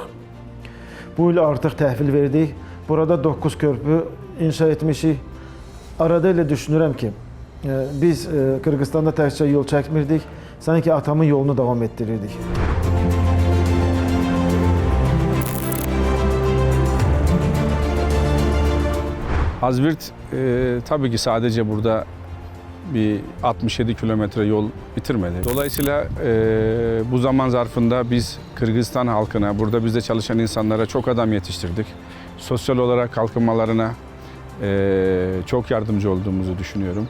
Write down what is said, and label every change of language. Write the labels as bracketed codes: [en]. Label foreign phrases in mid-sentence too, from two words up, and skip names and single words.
[az] Bu il artıq təhvil verdik. Burada 9 körpü inşa etmişik. Arada elə düşünürəm ki, biz Qırğızstanda təkcə yol çəkmirdik, sanki atamın yolunu davam etdirirdik. [tr] Azvirt tabii ki sadece burada bir 67 kilometre yol bitirmedi. Dolayısıyla bu zaman zarfında biz Kırgızistan halkına, burada bizde çalışan insanlara çok adam yetiştirdik. Sosyal olarak kalkınmalarına çok yardımcı olduğumuzu düşünüyorum.